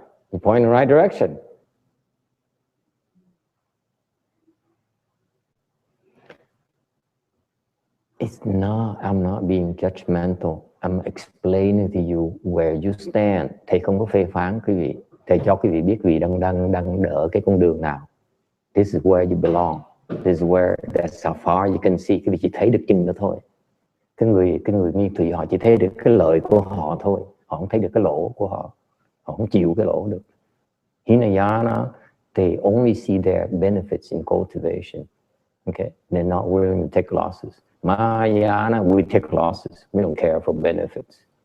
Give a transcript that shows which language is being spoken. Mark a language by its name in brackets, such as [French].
[English] You point in the right direction. I'm not being judgmental. I'm explaining to you where you stand. [Vietnamese] Thầy không có phê phán quý vị. Thầy cho quý vị biết quý vị đang đỡ cái con đường nào. [English] This is where you belong. This is where that's how far you can see. [Vietnamese] Quý vị chỉ thấy được chừng đó thôi. Cái người nguyên thủy họ chỉ thấy được cái lợi của họ thôi. Họ không thấy được cái lỗ của họ. Họ không chịu cái lỗ được. [English] Hinayana, they only see their benefits in cultivation. Okay, they're not willing to take losses. Mahayana, we take losses. We don't care for benefits.